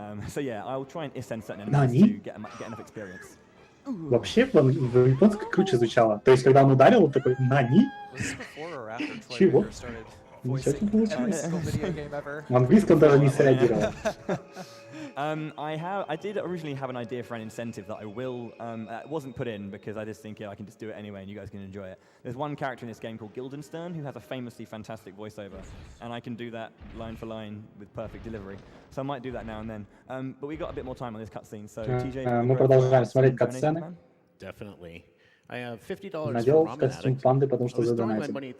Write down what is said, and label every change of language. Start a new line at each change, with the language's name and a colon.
English: So yeah, I'll try and Isen certain enemies to get enough experience.
Russian: Вообще, в японском круче звучало. То есть, когда он ударил, он такой «Нани?» Чего? Ничего не получилось. В английском даже не среагировал.
English: I did originally have an idea for an incentive that I will, wasn't put in because I just think I can just do it anyway and you guys can enjoy it. There's one character in this game called Guildenstern who has a famously fantastic voiceover, and I can do that line for line with perfect delivery. So I might do that now and then. But we got a bit more time on this cutscene, so TJ...
Russian: Мы продолжаем смотреть катсцены.
English: Definitely. I have $50
Russian: Надел костюм панды, потому что задонатил.